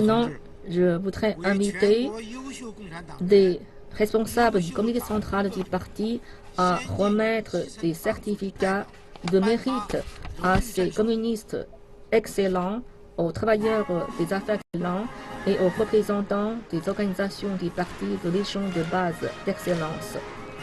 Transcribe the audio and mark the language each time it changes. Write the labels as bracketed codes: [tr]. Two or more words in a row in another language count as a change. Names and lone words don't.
[fr] Maintenant, [zh] 同志 [fr] je voudrais [zh] 为全 [fr] inviter [zh] 国优秀共产党员 [fr] des responsables du comité central du parti à remettre des certificats de mérite à ces communistes excellents, aux travailleurs des affaires excellents et aux représentants des organisations du parti de l'échelon de base d'excellence.